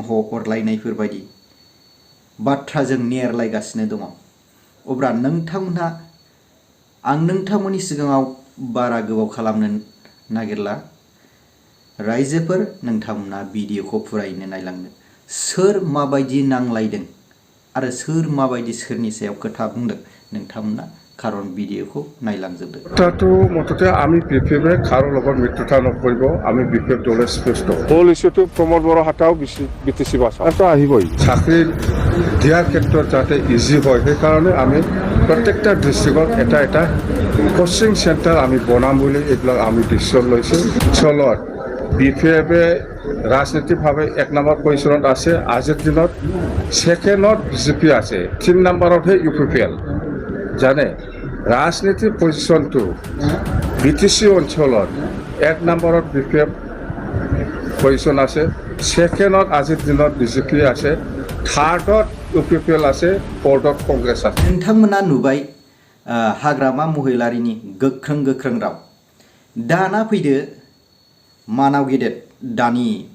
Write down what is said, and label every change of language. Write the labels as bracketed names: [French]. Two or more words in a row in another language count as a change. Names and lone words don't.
[Bodo] अरलायनायफोरबायदि बाथ्राजों नेरलायगासिनो दङ अब्ला नोंथांमोनहा आं नोंथांमोननि सिगाङाव बारा गोबाव खालामनो नागिरला रायजोफोर नोंथांमोना भिडिअखौ फुरायैनो नायलांदो सोर माबायदि नांलायदों आरो सोर माबायदि सोरनि सायाव खोथा बुंदों नोंथांमोना खारन भिडिअखौ नायलांजोबदो [Assamese] কথাটো মততে আমি বিপিএফে কারো লগত মিত্রতা নকৰিব আমি বিপিএফ দলে স্পষ্ট মূল ইস্যুটো প্ৰমোদ বড় হাটাও BTC বাছা এটা আহিবই চাকৰি দিয়াৰ ক্ষেত্ৰত যাতে ইজি হয় সেইকাৰণে আমি প্ৰত্যেকটা ডিষ্ট্ৰিক্টত এটা এটা কোচিং চেণ্টাৰ আমি বনাম বুলি এইবিলাক আমি ডিচিশ্যন লৈছোঁ চলত বিপিএফে ৰাজনীতিকভাৱে 1 নম্বৰ পজিশ্যনত আছে আজিৰ দিনত সেকেণ্ডত BJP আছে 3 নম্বৰতহে UPPL জানে ৰাজনীতি পজিশ্যন তো BTC অঞ্চল 1 নম্বৰত BPF পজিশ্যন আছে ছেকেণ্ডত আজিৰ দিনত BJP আছে থাৰ্ডত UPPL আছে ফোৰ্থত কংগ্ৰেছ আছে [Bodo] नोंथांमोना नुबाय हाग्रामा महिलारिनि गोख्रों गोख्रों राव दाना फैदो मानाव गेदेर दानि